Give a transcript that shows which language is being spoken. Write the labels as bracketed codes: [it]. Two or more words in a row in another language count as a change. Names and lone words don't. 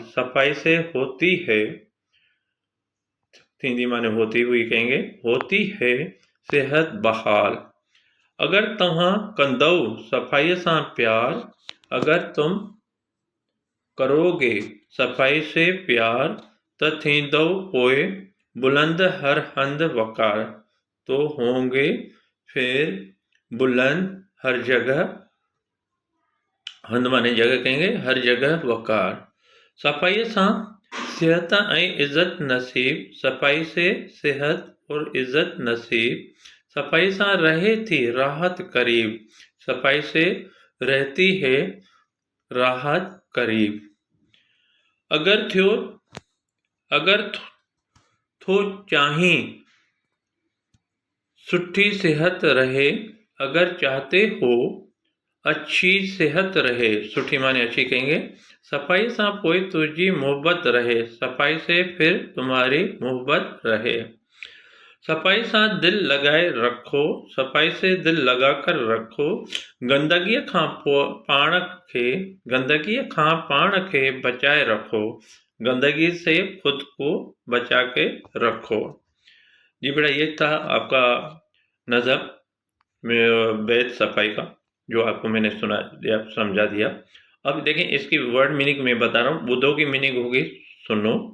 [ur] صفائی سے ہوتی ہے، تھیندی معنی ہوتی ہوئی کہیں گے، ہوتی ہے صحت بحال. [sd] अगर तव्हां कंदौ सफाई सां प्यार, [ur] اگر تم کرو گے صفائی سے پیار, [sd] त थींदौ पोए बुलंद हर हंद वकार। [ur] تو ہوں گے پھر بلند ہر جگہ، ہند معنی جگہ کہیں گے، ہر جگہ وقار. [sd] सफाई सां सेहत ऐं इज़्ज़त नसीब। [ur] صفائی سے صحت اور عزت نصیب. [sd] सफाई सां रहे थी राहत करीब। [ur] صفائی سے رہتی ہے راحت قریب. [sd] अगर थियो, अगर थो चाहीं सुठी सेहत रहे। [ur] اگر چاہتے ہو اچھی صحت رہے، سٹھی معنی اچھی کہیں گے. [sd] सफाई सां पोए तुझी मोहब्बत रहे। [ur] صفائی سے پھر تمہاری محبت رہے. [sd] सफाई सां दिल लगाए रखो। [ur] صفائی سے دل لگا کر رکھو. [sd] गंदगी खां पाण खे, गंदगी खां पाण खे बचाए रखो। [ur] گندگی سے خود کو بچا کے رکھو. جی بیٹا، یہ تھا آپ کا نظم بید صفائی کا، جو آپ کو میں نے سنا دیا، سمجھا دیا. اب دیکھیں اس کی [en] word meaning [ur] میں بتا رہا ہوں۔ بدھو کی میننگ ہوگی سنو.